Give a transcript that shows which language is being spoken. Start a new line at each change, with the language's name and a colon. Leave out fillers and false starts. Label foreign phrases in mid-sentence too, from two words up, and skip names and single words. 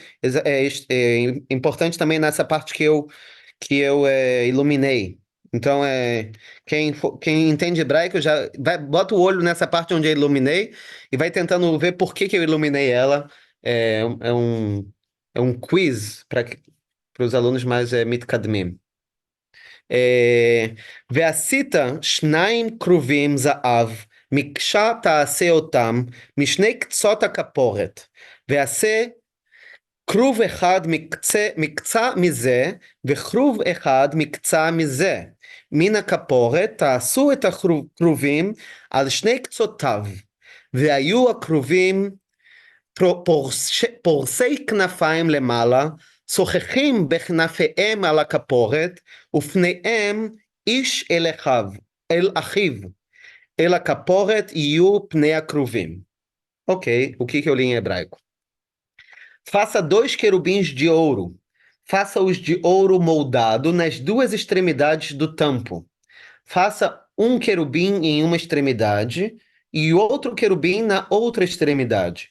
Portuguese: É importante também nessa parte que eu iluminei. Então, quem entende hebraico bota o olho nessa parte onde eu iluminei e vai tentando ver por que eu iluminei ela. É um quiz para os alunos mais מתקדמים.
Hebrew: ועשית שניים כרובים זהב, מקשה תעשה אותם משני קצות הכפורת, ועשה כרוב אחד מקצה מזה, וכרוב אחד מקצה מזה. מן הכפורת תעשו את הכרובים על שני קצותיו, והיו הכרובים פורסי כנפיים למעלה, שוחחים בכנפיהם על הכפורת, ופניהם איש אל אחיו, אל הכפורת יהיו פני הכרובים.
Portuguese: Ok, o que eu li em hebraico? Faça 2 querubins de ouro. Faça-os de ouro moldado nas 2 extremidades do tampo. Faça um querubim em uma extremidade e outro querubim na outra extremidade.